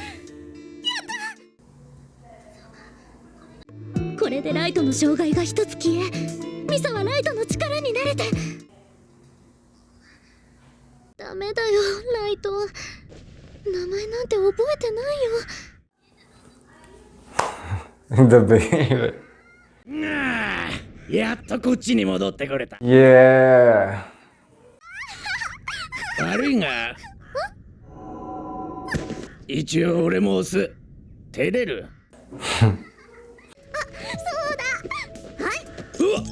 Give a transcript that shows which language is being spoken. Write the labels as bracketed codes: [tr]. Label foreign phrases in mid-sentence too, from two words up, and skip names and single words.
[ja] これでライトの障害が一つ消え、ミサはライトの力になれて。ダメだよ、ライト。名前なんて覚えてないよ。 [pt] Ainda bem, velho. [ja] やっとこっちに戻ってくれた。 [en] Yeah. [ja] 悪いが一応俺も押す。照れる。そうだ。はい。うわっ、